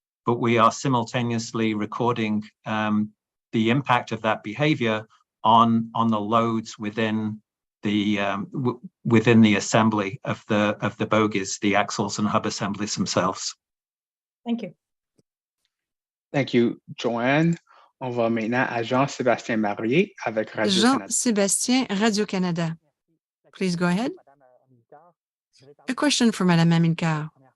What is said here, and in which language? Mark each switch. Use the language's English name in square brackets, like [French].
[English] But we are simultaneously recording the impact of that behavior on the loads within the assembly of the bogies, the axles and hub assemblies themselves. Thank you. Thank you, Joanne. [French] On va maintenant à Jean-Sébastien Marier avec Radio-Canada. [English] Jean-Sébastien, Radio-Canada. Please go ahead. A question for Madame Amilcar.